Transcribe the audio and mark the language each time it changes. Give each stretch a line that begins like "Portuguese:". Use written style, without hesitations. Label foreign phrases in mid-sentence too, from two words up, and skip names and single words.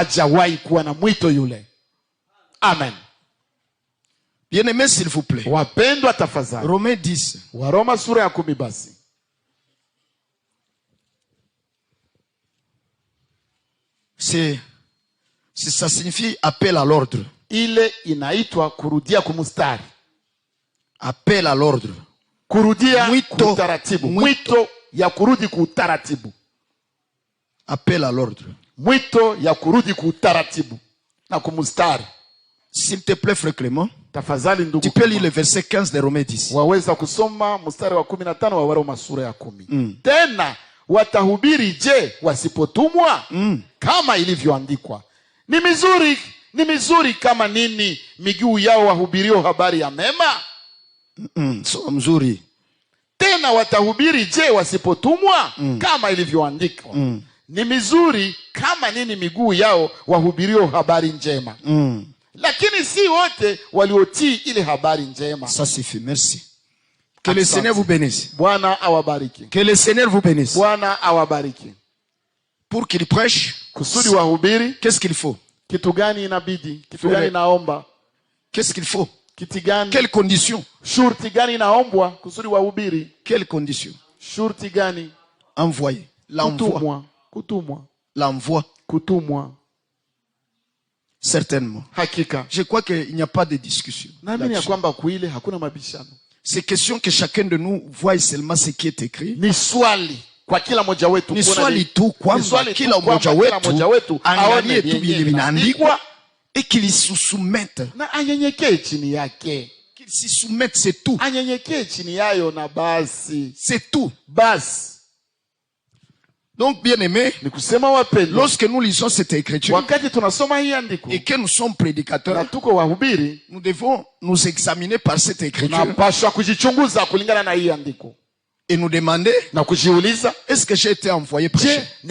French: Amen. Bien-aimés, s'il vous plaît, Romains 10. Ça signifie appel à l'ordre.
Swahili: Ile inaitwa kurudia kumustari.
French: Appel à l'ordre.
Swahili: Kurudia kutaratibu. Mwito ya kurudi kutaratibu.
French: Appel à l'ordre.
Swahili: Mwito ya kurudi kutaratibu na kumustari.
French: S'il te plaît, Frère Clément,
Swahili: tafadhali ndugu,
French: tu peux lire le verset 15 de Romains 10.
Swahili: Waweza kusoma mstari wa 15 wa Waroma sura ya 10. Tena watahubiri je wasipotumwa? Kama ilivyoandikwa. Ni mizuri kama nini miguu yao wahubirio habari ya mema? So mzuri. Tena watahubiri je wasipotumwa? Kama ilivyoandikwa. Ni mizuri kama nini miguu yao wahubirio habari njema. Lakini si wote waliotii ile habari njema.
French: Ça suffit, merci. Que le Seigneur vous bénisse.
Swahili: Bwana awabariki.
French: Que le Seigneur vous bénisse.
Swahili: Bwana awabariki.
French: Pour qu'il prêche,
Swahili: kusudi wahubiri,
French: qu'est-ce qu'il faut?
Swahili: Kitu gani inabidi? Kitu gani naomba?
French: Qu'est-ce qu'il faut?
Swahili: Kitu gani?
French: Quelles conditions?
Swahili: Shurti gani naombwa kusudi wahubiri?
French: Quelles conditions?
Swahili: Shurti gani?
French: Envoyer. L'envoi.
Swahili: Kutumwa.
French: L'envoi.
Swahili: Kutumwa.
French: Certainement.
Swahili: Hakika.
French: Je crois qu'il n'y a pas de discussion.
Swahili: Naamini ya kwamba kuile hakuna mabishano.
French: C'est question que chacun de nous voie seulement ce qui est écrit.
Swahili: Ni swali kwa kila mmoja wetu, ni swali tu kwamba kila mmoja wetu angalie tu vile vinaandikwa
French: et qu'il se soumette.
Swahili: Na anyenyekee chini yake.
French: Qu'il se soumette, c'est tout.
Swahili: Anyenyekee chini yayo na basi.
French: C'est tout.
Swahili: Basi.
French: Donc, bien-aimés, lorsque nous lisons cette écriture et que nous sommes prédicateurs, nous devons nous examiner par cette écriture et nous demander, est-ce que j'ai été envoyé prêcher?